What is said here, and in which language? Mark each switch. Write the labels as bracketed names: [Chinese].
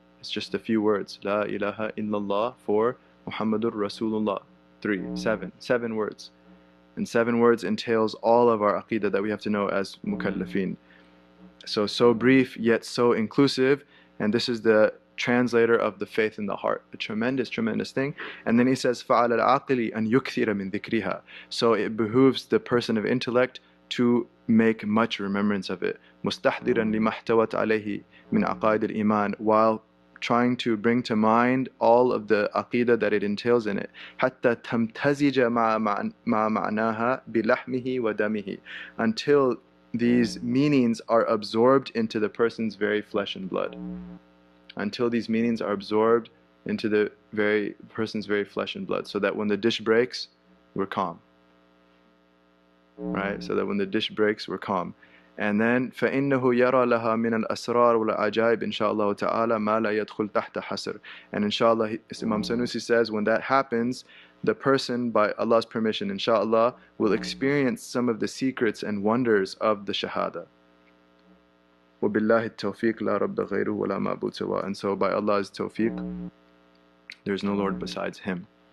[English] It's just a few words, La ilaha illallah for Muhammadur Rasulullah. 7 words. And 7 words entails all of our aqidah that we have to know as mukallafin. So brief yet so inclusive, and this is the translator of the faith in the heart. A tremendous thing. [Arabic] And then he says, فَعَلَى الْعَاقِلِ أَنْ يُكْثِرَ مِنْ ذِكْرِهَا. [English] So it behooves the person of intellect to make much remembrance of it. مُسْتَحْضِرًا لِمَا احْتَوَتْ عَلَيْهِ مِنْ عَقَائِدِ الْإِيمَانِ, while trying to bring to mind all of the aqidah that it entails in it. حَتَّى تَمْتَزِجَ مَعَ مَعْنَاهَا بِلَحْمِهِ وَدَمِهِ, until these meanings are absorbed into the person's very flesh and blood. Until these meanings are absorbed into the person's very flesh and blood, so that when the dish breaks, we're calm. Right? So that when the dish breaks, we're calm. [Arabic] And then فَإِنَّهُ يَرَى لَهَا مِنَ الْأَسْرَارِ وَالْعَجَائِبِ إِنْ شَاءَ اللَّهُ تَعَالَى مَا لَا يَدْخُلْ تَحْتَ حَسْرٍ. [English] And inshallah, Imam Sanusi says, when that happens, the person, by Allah's permission, inshallah, will experience some of the secrets and wonders of the shahada. [Arabic] وَبِاللَّهِ التَّوْفِيقِ لَا رَبَّ غَيْرُهُ وَلَا مَعْبُودَ سِوَاهُ. [English] And so by Allah's tawfiq, there is no Lord besides Him.